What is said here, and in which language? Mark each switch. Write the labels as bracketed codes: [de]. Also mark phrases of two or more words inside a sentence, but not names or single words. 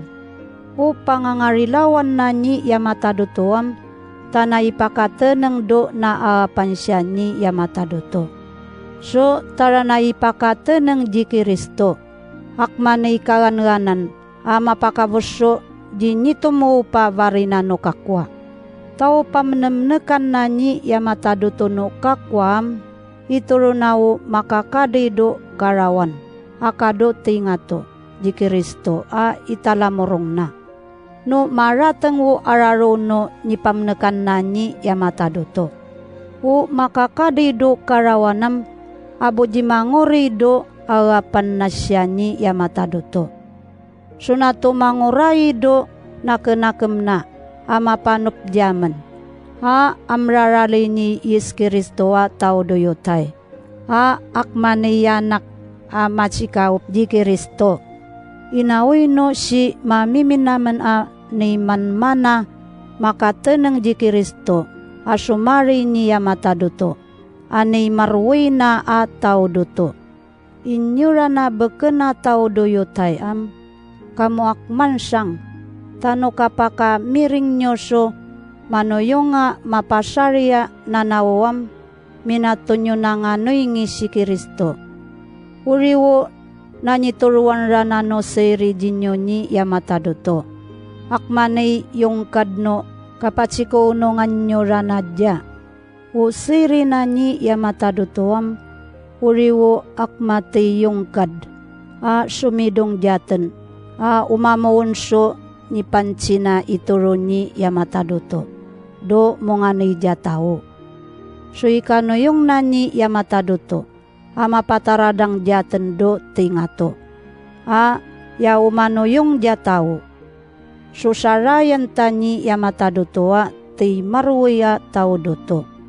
[tao] Pangangarilawan na ni Yamatadoto tanay pakateneng do na pansya ni Yamatadoto. So tara na ipakateneng ji Kiristo. Akmanay kaganganan mapakabuso di nito mo pa varina no kakwa. Tao pamnemnekan na ni Yamatadoto no kakwam ituro nao makakadido karawan. Akado tingato ji Kiristo italamorong na. No marateng wo araro no ni pamnekan na ni Yamatadoto. Makakadido karawanam abo jimangorido awapan na siya ni Yamatadoto. Sunato manguraido nakenakem na amapanop jaman. Amrarali ni Yes Kiristo tao doyotay. Akmaniyanak machikaup di Kiristo. Inawi no si mamiminaman ni manmana makateneng di Kiristo. Asumari ni Yamatadoto. Anay marwi na tao doto. Inyura na bekena tao doyotay kamu akman sang. Tano kapaka miring nyoso manoyonga mapasarya nanawam minatunyo na nga noy si Kiristo. Uriwo nanyituruan rana no seri jinyo ni Yamatadoto. Akmanay yung kadno kapachiko unongan nyo ranadya. Siri na ni Yamatadoto uriwo akmati yung kad. Sumidong jaten. Umamawunso ni pansina ituro ni Yamatadoto. Do monganay jatao. So ikano yung nani Yamatadoto. Mapataradang jaten do tingato. Ya umano yung jatao. Susarayan tani Yamatadoto ti maruya tao doto.